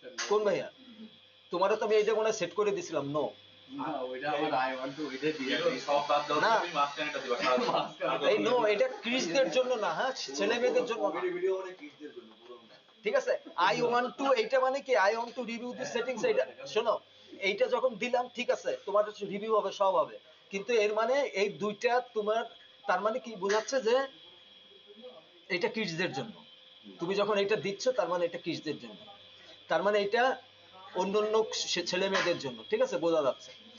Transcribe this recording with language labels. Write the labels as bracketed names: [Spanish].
[Bangla] কোন ভাইয়া? তোমারও তো আমি এইটা মনে সেট করে দিছিলাম নো। না, ওইটা আমার [English] I want to [Bangla] ওইটা দিয়ে এগুলো সব বাদ দাও, না। তুমি মাঝখানেটা দিবা। এই নো, এটা কিডসদের জন্য না, হ্যাঁ, ছেলে মেয়েদের জন্য না। কমেডি ভিডিও মানে কিডসদের জন্য পুরো। ঠিক আছে, [English] I want to, [Bangla] এইটা মানে কি, [English] I want to review the settings। [Bangla] এইটা শোনো, এইটা যখন দিলাম, ঠিক আছে, তোমার রিভিউ হবে, সব হবে, কিন্তু এর মানে এই দুইটা তোমার, তার মানে কি বোঝাচ্ছে যে এটা কিডসদের জন্য। তুমি যখন এটা দিচ্ছ, তার মানে এটা কিডসদের জন্য, তার মানে এটা অন্যান্য ছেলে মেয়েদের জন্য। ঠিক আছে, বোঝা যাচ্ছে।